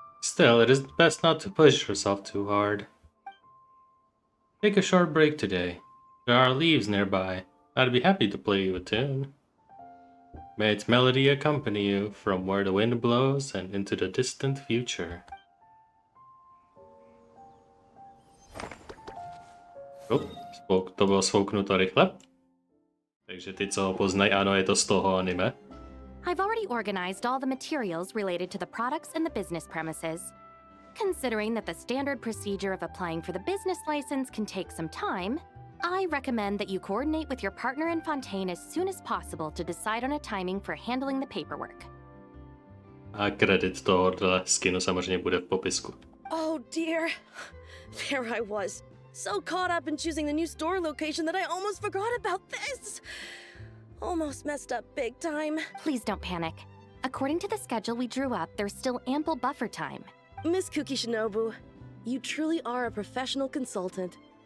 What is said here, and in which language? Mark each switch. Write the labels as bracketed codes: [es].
[en] Still, it is best not to push yourself too hard. Take a short break today. There are leaves nearby. I'd be happy to play you a tune. May its melody accompany you from where the wind blows and into the distant future. [cs] To bylo svouknuto rychle. Takže ty, co ho poznají, ano, je to z toho anime. [en] I've already organized all the materials related to the products and the business premises. Considering that the standard procedure of applying for the business license can take some time, I recommend that you coordinate with your partner in Fontaine as soon as possible to decide on a timing for handling the paperwork. [cs] A kredit tohohle skinu samozřejmě bude v popisku. [en] Oh dear. There I was. So caught up in choosing the new store location that I almost forgot about this. Almost messed up big time. Please don't panic. According to the schedule we drew up, there's still ample buffer time. Miss Kukishinobu, you truly are a professional consultant.